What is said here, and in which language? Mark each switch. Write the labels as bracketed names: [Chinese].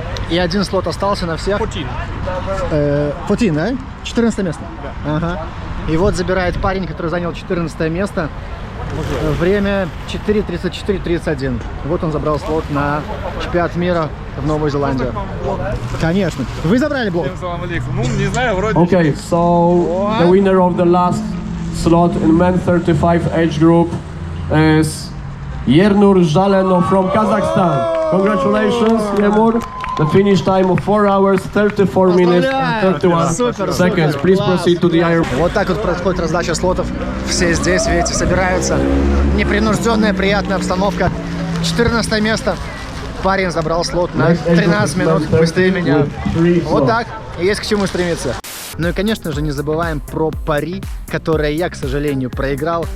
[Russian] И 1 слот остался на всех. 14, да? 14 место? Да. Ага. И вот забирает парень, который занял 14 место. Время 4:34:31. Вот он забрал слот на чемпионат мира в Новую Зеландию. Конечно. Вы забрали блок? Ну, не знаю, вроде. [English] Okay, so the winner of the last slot in men 35 age group is Yernur Zhaleno from Kazakhstan. Congratulations, Yernur. The finish time of 4 hours, 34 minutes and 31 seconds. Please proceed to the iron. [Russian] Вот так вот происходит раздача слотов. Все здесь, видите, собираются. Непринужденная, приятная обстановка. 14 место. Парень забрал слот на 13 минут быстрее меня. Вот так. И есть к чему стремиться. Ну и, конечно же, не забываем про пари, которое я, к сожалению, проиграл.